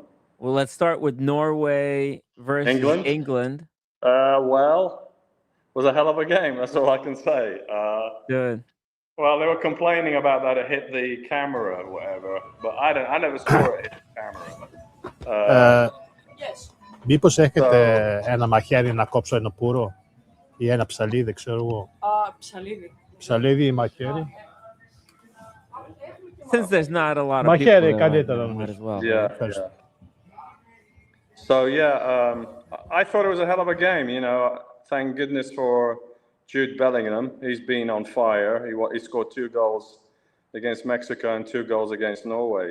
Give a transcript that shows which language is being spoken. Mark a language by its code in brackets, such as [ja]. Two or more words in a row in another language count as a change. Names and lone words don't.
[en] Well, let's start with Norway versus England. Well, it was a hell of a game. That's all I can say. Good. Well, they were complaining about that it hit the camera or whatever, but I never saw it hit the camera. [el] Μήπως έχετε ένα μαχαίρι να κόψω ένα πουρο ή ένα ψαλίδι, ξέρω εγώ. Ψαλίδι. Ψαλίδι ή μαχαίρι. [en] Since there's not a lot of [el] Μαχαίρι, [en] people there, [el] καλύτερα [en] might as well. Yeah, right? yeah. So yeah, I thought it was a hell of a game. Thank goodness for Jude Bellingham. He's been on fire. He scored 2 goals against Mexico and 2 goals against Norway.